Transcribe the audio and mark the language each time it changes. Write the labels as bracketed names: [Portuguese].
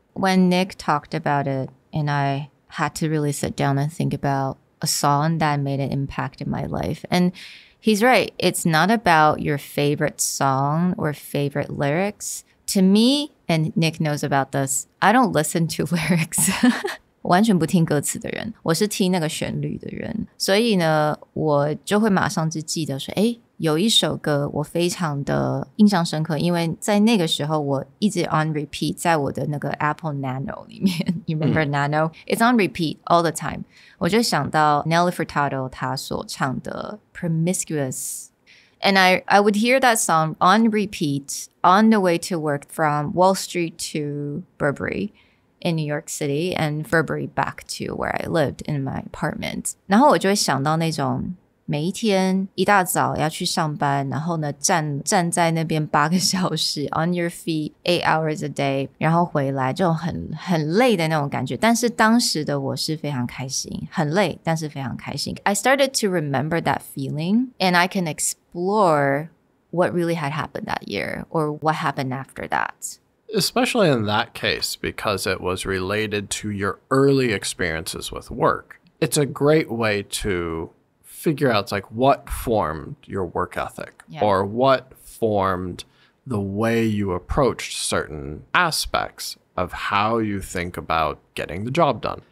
[English] When Nick talked about it, and I had to really sit down and think about a song that made an impact in my life. And he's right. It's not about your favorite song or favorite lyrics. To me, and Nick knows about this, I don't listen to lyrics. [Chinese] 我完全不听歌词的人，我是听那个旋律的人。所以呢，我就会马上就记得说，诶，有一首歌我非常的印象深刻，因为在那个时候我一直 on repeat 在我的那个 Apple Nano 里面。 [English] You remember Nano? It's on repeat all the time. [Chinese] 我就想到 Nelly Furtado 他所唱的 Promiscuous. [English] And I would hear that song on repeat on the way to work from Wall Street to Burberry in New York City, and Burberry back to where I lived in my apartment. [Chinese] 然后我就会想到那种每一天一大早要去上班，然后呢站在那边8个小时 on your feet 8 hours a day，然后回来这种很累的那种感觉。但是当时的我是非常开心，很累但是非常开心。 [English] I started to remember that feeling, and I can explore what really had happened that year, or what happened after that. Especially in that case, because it was related to your early experiences with work. It's a great way to figure out, like, what formed your work ethic, or what formed the way you approached certain aspects of how you think about getting the job done.